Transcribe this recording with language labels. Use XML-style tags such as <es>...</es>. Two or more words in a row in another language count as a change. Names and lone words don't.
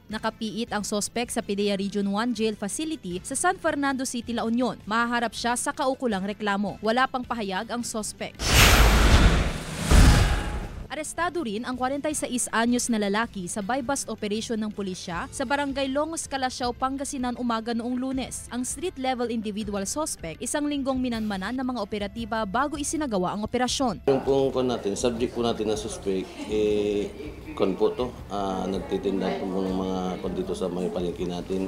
<tl>Nakapiit ang suspect sa PIDEA Region 1 Jail Facility sa San Fernando City, La Union. Mahaharap siya sa kaukulang reklamo. Wala pang pahayag ang suspect. Arestado rin ang 46 anyos na lalaki sa bypass operation ng pulisya sa Barangay Longos, Calasiao, Pangasinan umaga noong Lunes. Ang</tl> <en>street-level individual suspect,</en> <tl>isang linggong minanmanan ng mga operatiba bago isinagawa ang operasyon. Yung po natin, subject po natin na suspect, nagtitinda po ng mga dito sa mga palengke natin.</tl>